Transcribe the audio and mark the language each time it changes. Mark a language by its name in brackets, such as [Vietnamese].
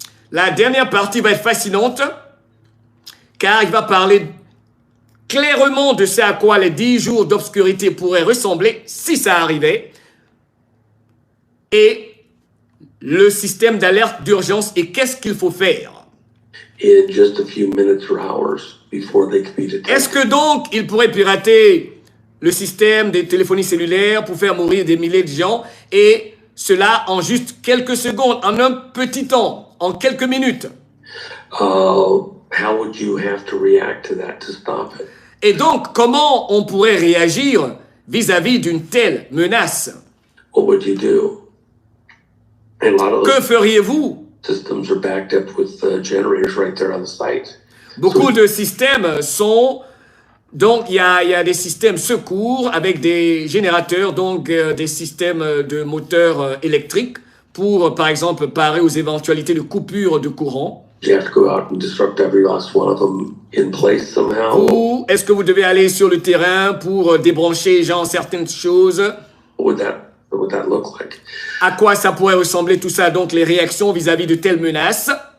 [French] La dernière partie va être fascinante, car il va parler clairement de ce à quoi les 10 jours d'obscurité pourraient ressembler, si ça arrivait, et le système d'alerte d'urgence et qu'est-ce qu'il faut faire. [English] In just a few minutes or hours before they can be detected. [French] Est-ce que donc il pourrait pirater le système des téléphonies cellulaires pour faire mourir des milliers de gens et cela en juste quelques secondes, en un petit temps, en quelques minutes? [English] How would you have to react to that to stop it? [French] Et donc, comment on pourrait réagir vis-à-vis d'une telle menace? [English] What would you do? And a lot of [French] Que feriez-vous? [English] systems are backed up with generators right there on the site. [French] Beaucoup de systèmes sont... Donc, il y a des systèmes secours avec des générateurs, donc des systèmes de moteurs électriques pour, par exemple, parer aux éventualités de coupure de courant. [English] You have to go out and disrupt every last one of them in place somehow. [French] Ou est-ce que vous devez aller sur le terrain pour débrancher, genre, certaines choses? [English] What would that look like? [French] À quoi ça pourrait ressembler tout ça? Donc, les réactions vis-à-vis de telles menaces?